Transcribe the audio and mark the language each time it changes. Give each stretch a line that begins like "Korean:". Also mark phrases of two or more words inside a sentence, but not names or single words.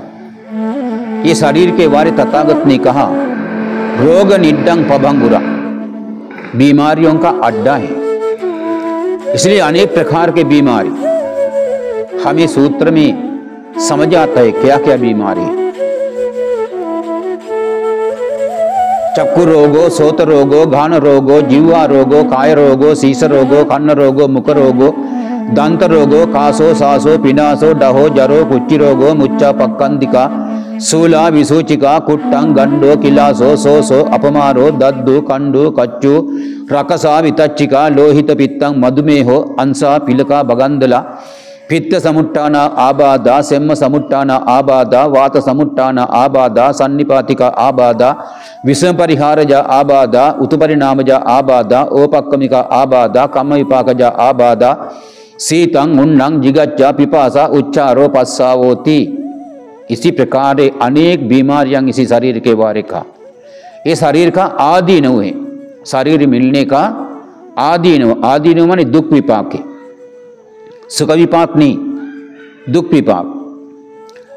Hindi: ये शरीर के बारे तथागत ने कहा
Pali: रोग निड्डंग पभंगुरा,
Hindi: बीमारियों का अड्डा है। इसलिए अनेक प्रकार के बीमारी हमें सूत्र में समझ आता है क्या क्या बीमारी है।
Pali: चक्षु रोगो, सोत रोगो, घान रोगो, जीवा रोगो, काय रोगो, शीश रोगो, कन्न रोगो, मुख रोगो, दंत रोगो, कासो, सासो, पिनासो, डहो, जरो, कुच्ची रोगो, मुच्चा, पक्कंदिका, शूला, विसूचिका, कुट्टं, गंडो, किलासो, सोसो, अपमारो, दद्दु, कंडु, कच्चु, रकसा, वितच्चिका, लोहित पित्तं, मधुमेहो, अंसा, पिलका, बगंदला, पित्त समुट्टान आबाधा, सेम्म समुट्टान आबाधा, वात समुट्टान आबाधा, सन्निपातिक आबाधा, विषम परिहारज आबाधा, उत्परिणामज आबाधा, ओपक्कमिक आबाधा, कम्म विपाकज आबाधा, शीतं उन्नं जिगच्च पिपासा उच्चारो पस्सावोति।
Hindi: इसी प्रकार अनेक बीमारियां इसी शरीर के वारे का, ये शरीर का आदीनव है। शरीर मिलने का आदीनव, आदीनव माने दुख विपाक है, सुख विपाक नहीं, दुख विपाक।